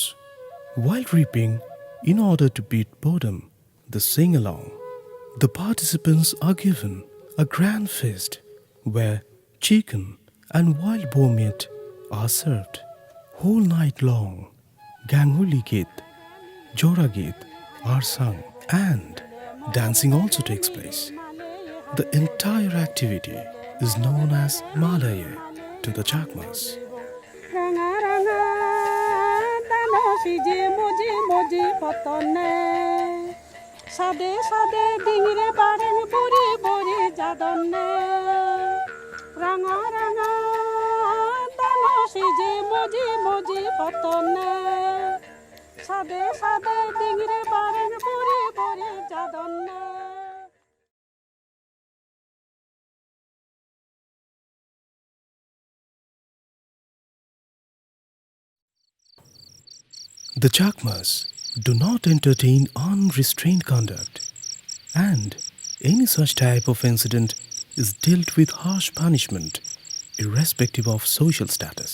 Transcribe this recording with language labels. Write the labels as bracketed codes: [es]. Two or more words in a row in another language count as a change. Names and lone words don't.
[en] While reaping, in order to beat boredom, the sing-along, the participants are given a grand feast where chicken and wild boar meat are served. Whole night long, Ganguli Git, Jora Git are sung, and dancing also takes place. The entire activity is known as Malaya to the Chakmas. [ccp] Ranga ranga dano sije moji moji potone sade sade dingire bareng buri buri jadone ranga ranga dano sije moji moji potone sade sade dingire bareng buri buri jadone. [en] The Chakmas do not entertain unrestrained conduct, and any such type of incident is dealt with harsh punishment irrespective of social status.